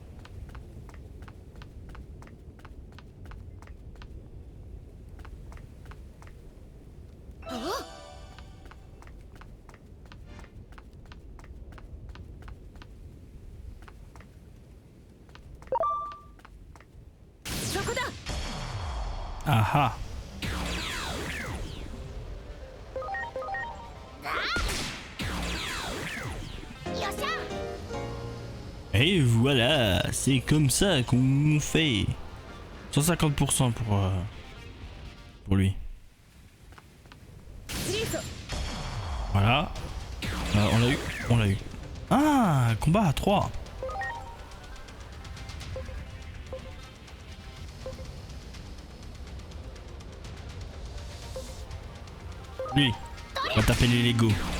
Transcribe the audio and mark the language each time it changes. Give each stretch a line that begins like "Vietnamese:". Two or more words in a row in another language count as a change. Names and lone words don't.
Japanese: Oh. そこだ。 Ah ah.
French: Et voilà, c'est comme ça qu'on fait. 150% pour lui.
Japanese: フリーズ。
French: Voilà. On l'a eu. Ah, combat à 3. Lui, on va taper les Lego.